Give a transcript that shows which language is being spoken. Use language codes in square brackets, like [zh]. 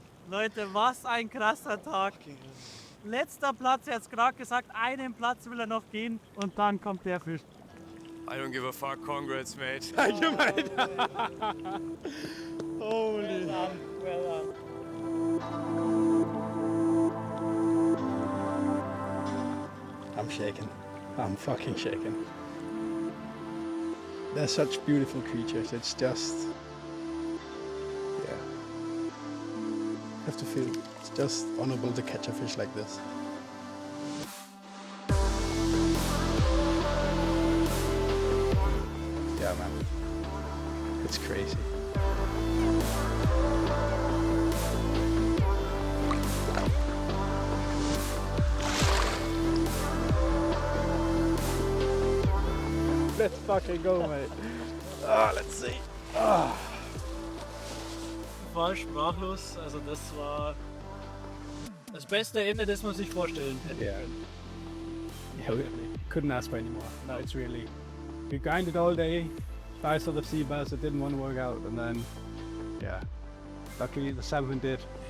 [de] Leute, was ein krasser Tag. Letzter Platz, er hat's gerade gesagt, einen Platz will er noch gehen und dann kommt der Fisch. [en] I don't give a fuck, congrats, mate. thank you, mate. Holy. Well done. I'm shaking. I'm fucking shaking. They're such beautiful creatures. It's just, yeah. You have to feel it's just honorable to catch a fish like this. Yeah, man. It's crazy. Let's fucking go, mate. Let's see. [de] War sprachlos, also das war das beste Ende, das man sich vorstellen hätte. [en] Yeah. Yeah, we couldn't ask for any more. No, it's really we grinded all day, tried for the sea bass, it didn't want to work out, and then, yeah, luckily the salmon did.